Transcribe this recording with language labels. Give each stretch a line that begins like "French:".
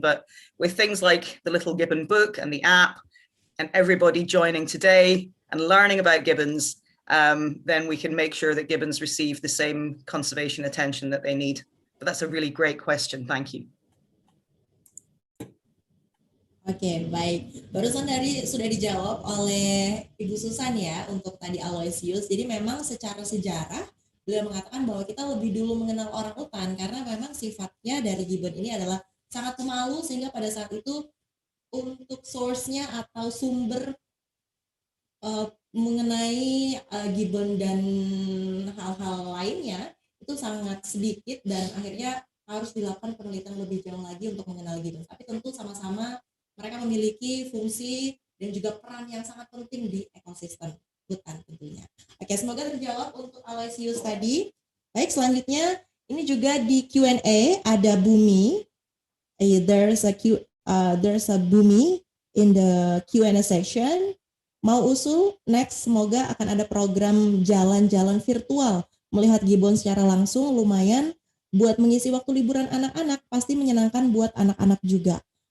English: But with things like the Little Gibbon book and the app, and everybody joining today and learning about gibbons, then we can make sure that gibbons receive the same conservation attention that they need. But that's a really great question. Thank you.
Indonesian: Oke, baik. Barusan sudah dijawab oleh Ibu Susan ya untuk tadi Aloysius. Jadi memang secara sejarah beliau mengatakan bahwa kita lebih dulu mengenal orang utan karena memang sifatnya dari gibbon ini adalah sangat pemalu, sehingga pada saat itu untuk source-nya atau sumber mengenai gibbon dan hal-hal lainnya itu sangat sedikit, dan akhirnya harus dilakukan penelitian lebih jauh lagi untuk mengenal gibbon. Tapi tentu sama-sama mereka memiliki fungsi dan juga peran yang sangat penting di ekosistem hutan tentunya. Oke, semoga terjawab untuk Aloysius tadi. Baik, selanjutnya ini juga di Q&A ada Bumi.
English: There's a Bumi in the Q&A section.
Indonesian: Mau usul, next semoga akan ada program jalan-jalan virtual. Melihat gibbon secara langsung lumayan buat mengisi waktu liburan anak-anak, pasti menyenangkan buat anak-anak juga.